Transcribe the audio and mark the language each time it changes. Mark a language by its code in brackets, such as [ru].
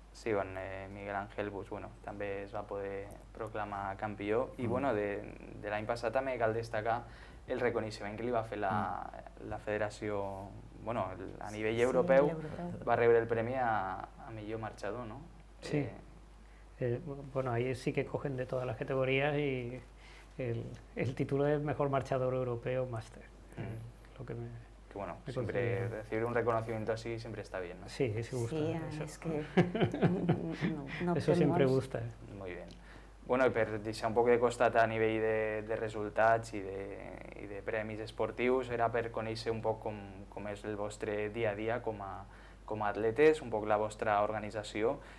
[ca] Sí, on Miguel Ángel també es va poder proclamar campió i de l'any passat també cal destacar el reconeixement que li va fer la federació, a nivell europeu, va rebre el premi a millor marxador, ¿no? Sí. [es] Bueno, ahí sí que cogen de todas las categorías y el título de mejor marchador europeo máster. Lo que que bueno, siempre recibir un reconocimiento así siempre está bien, ¿no? Sí, sí gusta. Sí, eso. es que eso siempre gusta. Muy bien. [ca] Bueno, i per deixar un poc de costat a nivell de resultats i de premis esportius, era per conèixer un poc com és el vostre dia a dia com a atletes, un poc la vostra organització.